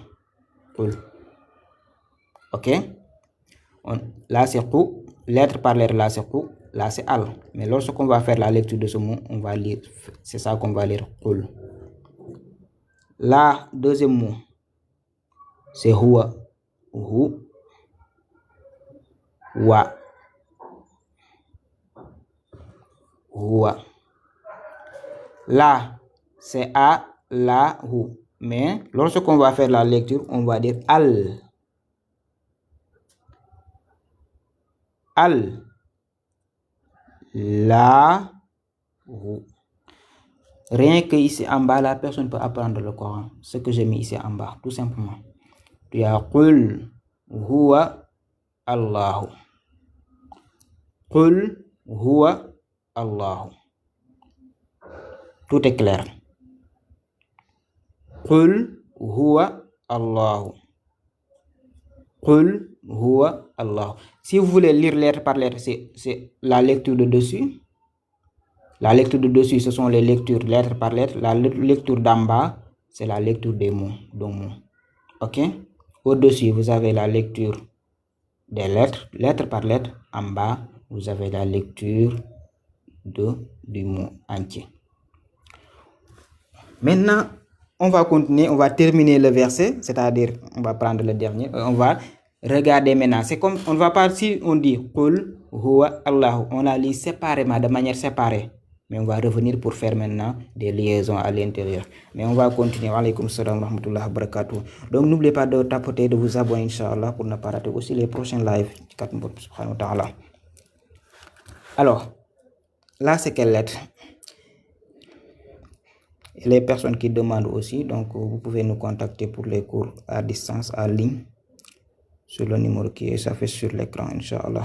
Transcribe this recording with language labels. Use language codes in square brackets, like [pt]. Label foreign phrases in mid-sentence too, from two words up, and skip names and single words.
[ar] Qul. Ok? [fr] Là, c'est qu, lettre par lettre, là, c'est qu, là, c'est al. Mais lorsqu'on va faire la lecture de ce mot, on va lire, c'est ça qu'on va lire, qul. Là, deuxième mot, c'est huwa. [ar] Hu, wa. Huwa. [fr] Là, c'est a, la, hu. Mais lorsqu'on va faire la lecture, on va dire al. [ar] Al. La, hu. [fr] Rien que ici en bas, la personne peut apprendre le Coran. Ce que j'ai mis ici en bas, tout simplement. Tu as [ar] قل هو الله. قل هو الله. [fr] Tout est clair. [ar] قل هو الله. قل هو الله. [fr] Si vous voulez lire lettre par lettre, c'est la lecture de dessus. La lecture de dessus, ce sont les lectures lettre par lettre. La lecture d'en bas, c'est la lecture des mots. Ok? Au-dessus, vous avez la lecture des lettres, lettre par lettre. En bas, vous avez la lecture du mot entier. Maintenant, on va continuer, on va terminer le verset, c'est-à-dire, on va prendre le dernier, on va regarder maintenant. C'est comme, on ne va pas, si on dit Qul huwa Allahu, on la lit séparément, de manière séparée. Mais on va revenir pour faire maintenant des liaisons à l'intérieur. Mais on va continuer. [ar] وعليكم السلام ورحمة الله وبركاته. [fr] Donc n'oubliez pas de tapoter, de vous abonner, Inch'Allah, pour ne pas rater aussi les prochains lives. Alors, là c'est quelle lettre? Et les personnes qui demandent aussi, donc vous pouvez nous contacter pour les cours à distance, en ligne, sur le numéro qui est s'affiche sur l'écran, Inch'Allah.